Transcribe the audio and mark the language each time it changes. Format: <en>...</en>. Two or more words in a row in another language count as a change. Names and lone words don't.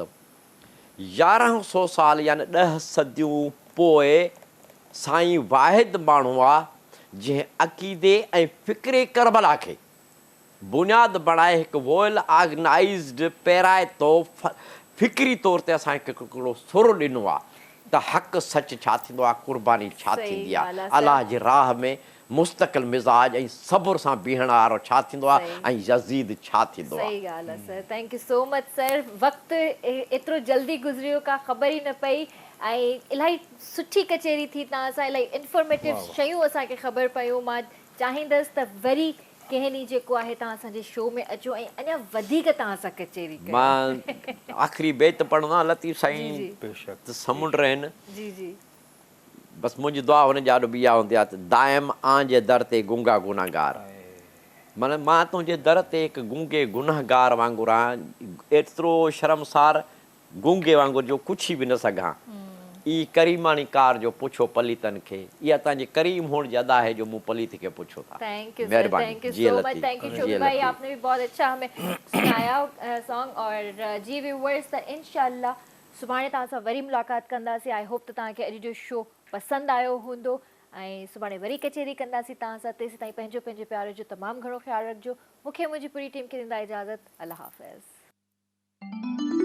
<sd>1100 साल यानी 10 सदियूं पोइ साईं वाहिद माण्हू आहे जंहिं अक़ीदे ऐं फ़िक्रे करबला खे बुनियाद बणाए हिकु</sd> <en>well organized</en> <sd>पहिरां फ़िक्री तौर ते असांखे हिकिड़ो सुर ॾिनो आहे त हक़ सच छा थींदो आहे, कुर्बानी छा थींदी आहे, अलाह जी राह में मुस्तक़िल मिज़ाज ऐं सब्र सां बीहण वारो छा थींदो आहे, ऐं यज़ीद छा थींदो आहे। सही ॻाल्हि आहे सर,</sd> <en>Thank you so much sir.</en> <sd>वक़्तु एतिरो जल्दी गुज़रियो, का ख़बर ई न पई, ऐं इलाही सुठी कचेरी थी, तव्हां सां इलाही इंफॉर्मेटिव शयूं असांखे ख़बर पियूं। मां चाहींदसि त वरी कंहिं ॾींहुं जेको आहे तव्हां असांजे शो में अचो ऐं अञा वधीक तव्हां सां कचेरी कयो। मां आख़िरी बेत पढ़ंदो आहियां लतीफ़ साईं त समुंड आहिनि, जी जी, बसि मुंहिंजी दुआ हुन जा ॾाढो बिया हूंदी आहे त दाइम आंजे दर ते गुंगा गुनाहगार, माना मां तुंहिंजे दर ते हिकु गुंगे गुनाहगार वांगुरु आहियां, एतिरो शर्मसार गुंगे वांगुरु जो कुझु बि न सघां। ई करीमानी कार जो पुछो पलितन खे, इहा तव्हांजे करीम हुअण जी अदा है जो मूं पलित खे पुछो था।</sd> <en>Thank you sir,</en> <sd>मेहरबानी।</sd> <en>Thank you</en> <sd>जी</sd> <en>so much,</en> <sd>लतीफ़,</sd> <en>Thank you</en> <sd>जी शोभी भाई, लतीफ़।</sd> <ur>आपने भी बहुत अच्छा हमें सुनाया सॉन्ग। और जी व्यूअर्स,</ur> <sd>त इंशाल्लाह सुभाणे तव्हां सां वरी मुलाक़ात कंदासीं।</sd> <en>I hope</en> <sd>त तव्हांखे अॼु जो शो पसंदि आयो हूंदो ऐं सुभाणे वरी कचेरी कंदासीं तव्हां सां। तेसीं ताईं पंहिंजे प्यार जो तमामु घणो ख़्यालु रखिजो। मूंखे मुंहिंजी पूरी टीम खे ॾींदा इजाज़त। अल्लाह हाफ़िज़।</sd>